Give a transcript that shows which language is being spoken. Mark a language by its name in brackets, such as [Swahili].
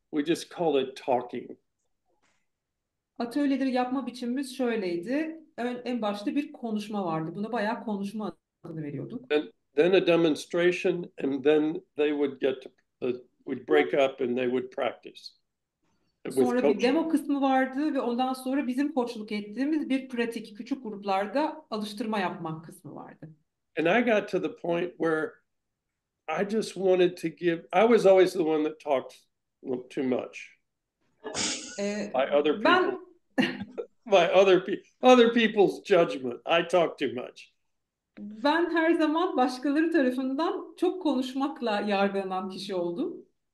[English] We just call it talking. [Turkish] Atölyeleri yapma biçimimiz şöyleydi. En başta bir konuşma vardı. Buna bayağı konuşma adını veriyorduk. [English] Then a demonstration, and then they would get to we'd break up and they would practice. [Turkish] Sonra bir demo kısmı vardı ve ondan sonra bizim koçluk ettiğimiz bir pratik, küçük gruplarda alıştırma yapmak kısmı vardı. [English] And I got to the point where I just wanted to give. I was always the one that talked too much. By other people, by other people's judgment, I talk too much. [Turkish] Ben her zaman başkaları tarafından çok konuşmakla yargılanan kişi oldum.